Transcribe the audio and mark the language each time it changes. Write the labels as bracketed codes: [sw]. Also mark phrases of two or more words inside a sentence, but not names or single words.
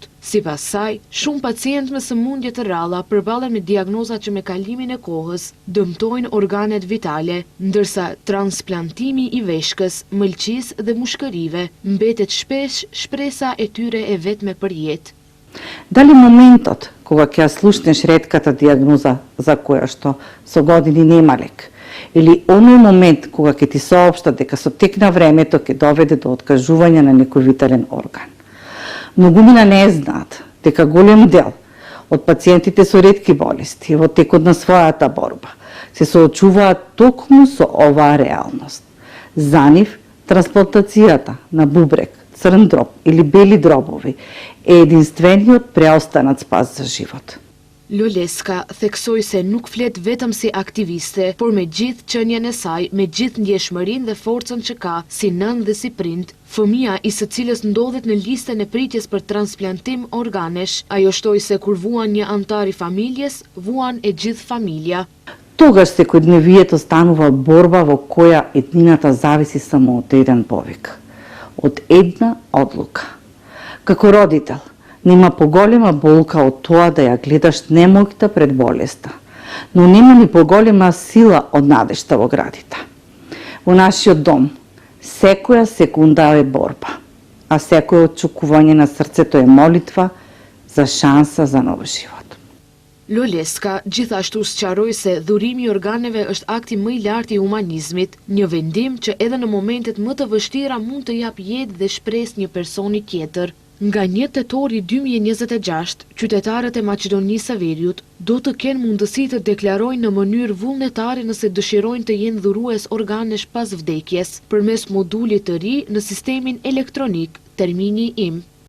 [sq] Sipas saj, shumë pacientë me sëmundje të rralla përballen me diagnoza që me kalimin e kohës dëmtojnë organet vitale, ndërsa transplantimi i veshkës, mëlçisë dhe mushkërive mbetet shpesh shpresa e tyre e vetme për jetë. [mk] Дали моментот кога ќе ја слушнеш ретката диагноза за која што со години нема лек, или оној момент кога ќе ти соопштат дека со тек на времето ќе доведе до откажување на некој витален орган. Многумина не знаат дека голем дел од пациентите со ретки болести во текот на својата борба се соочуваат токму со оваа реалност. За нив, трансплантацијата на бубрек, црн дроб или бели дробови е единствениот преостанат спас за живот. [sq] Loleska theksoi se nuk flet vetëm si aktiviste, por me gjithë qënjen e saj, me gjithë ndjeshmërinë dhe forcën që ka, si nën dhe si prind, fëmia i së cilës ndodhet në listën e pritjes për transplantim organesh, ajo shtoi se kur vuan një antar i familjes, vuan e gjithë familja. [mk] Тогаш секојдневието станува борба во која еднината зависи само од еден повик, од една одлука. Како родител, нема поголема болка од тоа да ја гледаш немојкта пред болеста, но нема ни поголема сила од надежта во градите. Во нашиот дом, секоја секунда е борба, а секој очекување на срцето е молитва за шанса за нов живот. [sq] Loleska gjithashtu sqaroi se dhurimi i organeve është akti më i lartë i humanizmit, një vendim që edhe në momentet më të vështira mund të jap jetë dhe shpresë një personi tjetër. Nga 1 tetori 2026, qytetarët e Maqedonisë së Veriut do të kenë mundësi të deklarojnë në mënyrë vullnetare nëse dëshirojnë të jenë dhurues organesh pas vdekjes, përmes modulit të ri në sistemin elektronik, termini im.